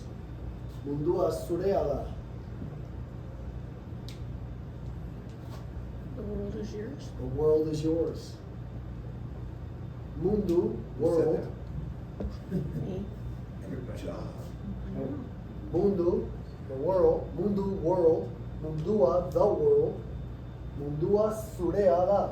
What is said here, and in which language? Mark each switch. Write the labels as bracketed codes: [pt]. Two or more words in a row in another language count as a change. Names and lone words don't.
[eu] Mundua zurea. [en] the world is yours. The world is yours. Mundu, world. Me, Good job. Mundu, the world. Mundu, world. Mundua, the world. [eu] Mundua zurea.